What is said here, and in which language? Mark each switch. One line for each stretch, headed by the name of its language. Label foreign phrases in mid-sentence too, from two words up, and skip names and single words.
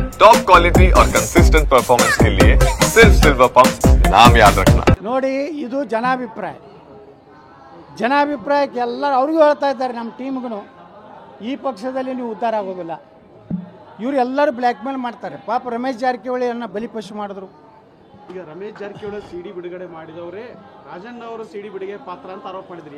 Hindi: टॉप क्वालिटी और कंसिस्टेंट परफॉर्मेंस के लिए सिर्फ सिल्वर पंप नाम याद रखना।
Kannada: ನೋಡಿ ಇದು ಜನಾಭಿಪ್ರಾಯಕ್ಕೆ ಎಲ್ಲರೂ ಅವ್ರಿಗೂ ಹೇಳ್ತಾ ಇದ್ದಾರೆ, ನಮ್ಮ ಟೀಮ್ಗೂ ಈ ಪಕ್ಷದಲ್ಲಿ ನೀವು ಉದ್ಧಾರ ಆಗೋದಿಲ್ಲ. ಇವರು ಎಲ್ಲರೂ ಬ್ಲ್ಯಾಕ್ ಮೇಲ್ ಮಾಡ್ತಾರೆ. ಪಾಪ ರಮೇಶ್ ಜಾರಕಿಹೊಳಿಯನ್ನು ಬಲಿಪಶು ಮಾಡಿದ್ರು. ಈಗ ರಮೇಶ್ ಜಾರಕಿಹೊಳಿ ಸಿಡಿ ಬಿಡುಗಡೆ ಮಾಡಿದವರೇ ರಾಜಣ್ಣ ಅವರು ಸಿಡಿ ಬಿಡುಗಡೆ ಪಾತ್ರ ಅಂತ ಆರೋಪ ಮಾಡಿದ್ರು.